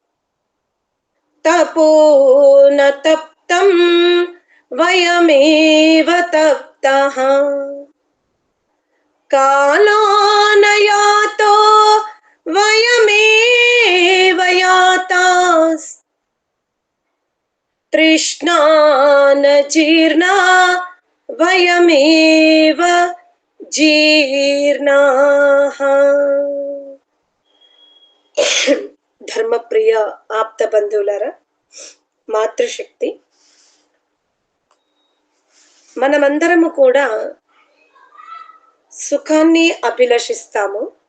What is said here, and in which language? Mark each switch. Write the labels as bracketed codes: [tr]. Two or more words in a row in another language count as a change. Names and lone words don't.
[sa] तपो न तप्तं वयमेव तप्तः कालो न यातो वयमेव यातास् तृष्णा न जीर्णा वयमेव जीर्णाः। [te] ధర్మప్రియ ఆప్త బంధువులారా, మాతృశక్తి, మనమందరము కూడా సుఖాన్ని అభిలషిస్తాము.